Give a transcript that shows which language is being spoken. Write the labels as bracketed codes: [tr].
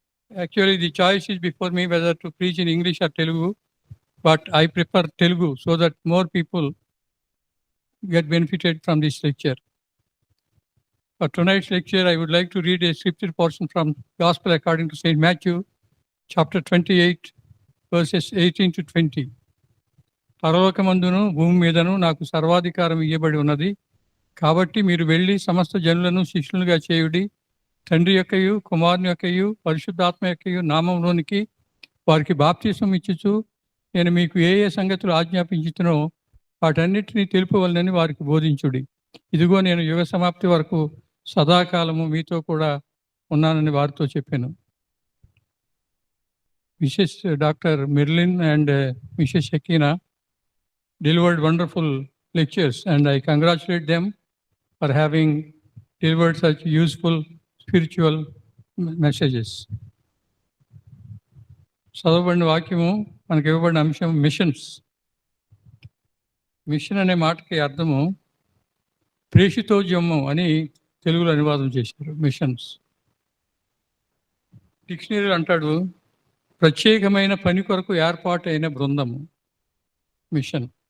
[en] Actually, the choice is before me whether to preach in English or Telugu, but I prefer Telugu so that more people get benefited from this lecture. For tonight's lecture, I would like to read a scripture portion from Gospel according to St. Matthew, chapter 28, verses 18 to 20. [te] పరలోకమందును భూమి మీదను నాకు సర్వాధికారం ఇయ్యబడి ఉన్నది, కాబట్టి మీరు వెళ్ళి సమస్త జనులను శిష్యులుగా చేయుడి, తండ్రి యొక్కయు కుమారుని యొక్కయు పరిశుద్ధాత్మ యొక్కయు నామంలోనికి వారికి బాప్తిసం ఇచ్చుచు నేను మీకు ఏ ఏ సంగతులు ఆజ్ఞాపించుతునో వాటన్నిటినీ తెలుపవలనని వారికి బోధించుడి. ఇదిగో నేను యుగ సమాప్తి వరకు సదాకాలము మీతో కూడా ఉన్నానని వారితో చెప్పాను. [en] Mrs. Dr. Merlin and Mrs. Shekina delivered wonderful lectures, and I congratulate them for having delivered such useful spiritual messages. [te] చదవబడిన వాక్యము మనకి ఇవ్వబడిన అంశం మిషన్స్. మిషన్ అనే మాటకి అర్థము ప్రేషితోద్యమం అని తెలుగులో అనువాదం చేశారు. మిషన్స్ డిక్షనరీ అంటాడు ప్రత్యేకమైన పని కొరకు ఏర్పాటైన బృందము మిషన్.